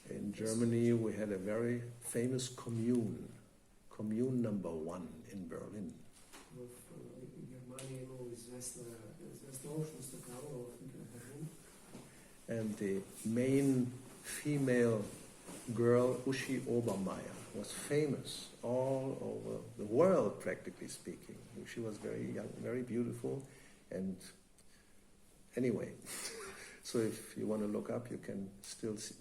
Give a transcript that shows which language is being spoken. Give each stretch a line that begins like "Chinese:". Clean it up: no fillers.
English: In Germany, we had a very famous commune number 1 in Berlin.
Bulgarian: В Германия има известна общност такава в Берлин.
English: And the main female girl, Uschi Obermeier, was famous all over the world, practically speaking. She was very young, very beautiful, and anyway, so if you want to look up, you can still see.